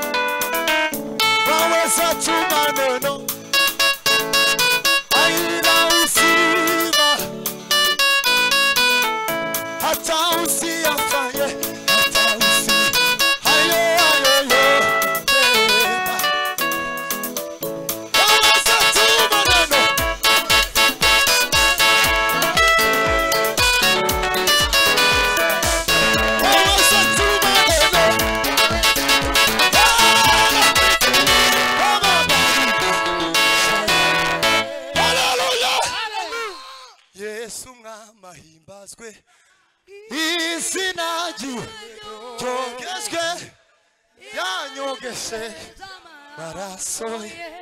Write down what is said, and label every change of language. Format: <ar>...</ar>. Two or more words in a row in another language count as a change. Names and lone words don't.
<sw>Waweza tuma neno, ai na uzima, hata usiyafanye, hata hayo yote. Waweza tuma neno, waweza tuma neno. Hallelujah.</sw> <rn>Yesu mwama himbazwe, izina ryiwe ryogejwe, yanyogeshe maraso ye.</rn>